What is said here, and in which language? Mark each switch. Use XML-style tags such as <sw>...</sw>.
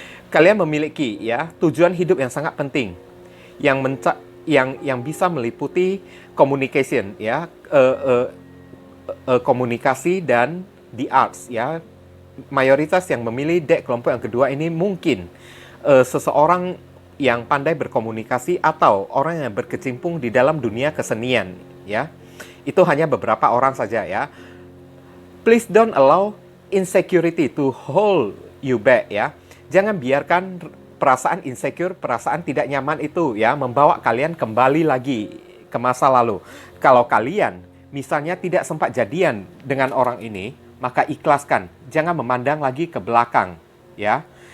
<id>Kalian memiliki ya tujuan hidup yang sangat penting, yang bisa meliputi communication, ya, komunikasi dan the arts, ya. Mayoritas yang memilih deck kelompok yang kedua ini mungkin seseorang yang pandai berkomunikasi atau orang yang berkecimpung di dalam dunia kesenian, ya. Itu hanya beberapa orang saja ya.</id> <en>Please don't allow insecurity to hold you back ya.</en> <id>Jangan biarkan perasaan insecure, perasaan tidak nyaman itu ya membawa kalian kembali lagi ke masa lalu. Kalau kalian misalnya tidak sempat jadian dengan orang ini, maka ikhlaskan, jangan memandang lagi ke belakang, ya.</id>